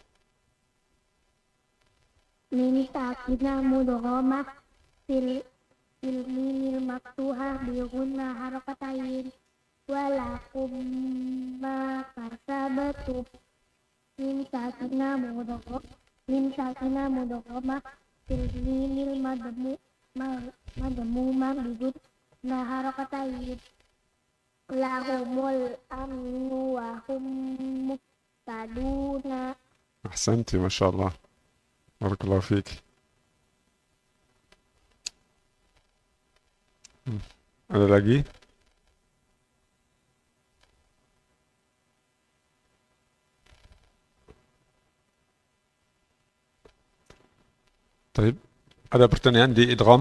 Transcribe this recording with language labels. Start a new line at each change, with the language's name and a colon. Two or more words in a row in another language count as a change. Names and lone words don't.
Arabic: ميم ساكنة مدغمة في الميم مفتوحة بغنة حركتين ولكم ما كسبتم. ميم ساكنة مدغمة في الميم مضمومة بغنة حركتين لهم الأمن وهم مهتدون. أحسنتي ما شاء الله بارك الله فيك
Indonesian: ada lagi? طيب ada pertanyaan di idgham?